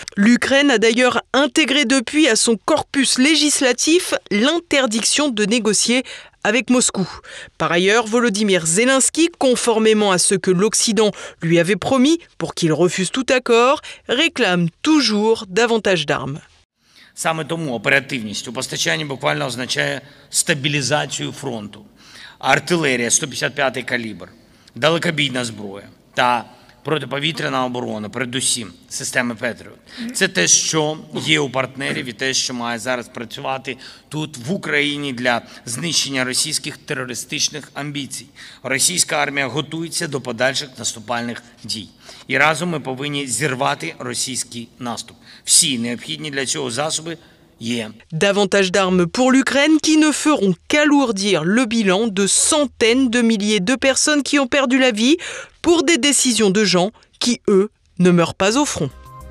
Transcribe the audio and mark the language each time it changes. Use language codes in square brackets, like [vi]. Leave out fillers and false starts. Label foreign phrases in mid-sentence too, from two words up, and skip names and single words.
[fr] L'Ukraine a d'ailleurs intégré depuis à son corpus législatif l'interdiction de négocier avec Moscou. Par ailleurs, Volodymyr Zelensky, conformément à ce que l'Occident lui avait promis pour qu'il refuse tout accord, réclame toujours davantage d'armes. [uk] Саме тому оперативність у постачанні буквально означає стабілізацію фронту. Артилерія 155-й калібр, далекобійна зброя та протиповітряна оборона, передусім системи Петріот. Це те, що є у партнерів і те, що має зараз працювати тут, в Україні, для знищення російських терористичних амбіцій. Російська армія готується до подальших наступальних дій. І разом ми повинні зірвати російський наступ. Всі необхідні для цього засоби є. [fr] Davantage d'armes pour l'Ukraine qui ne feront qu'alourdir le bilan de centaines de milliers de personnes qui ont perdu la vie pour des décisions de gens qui, eux, ne meurent pas au front.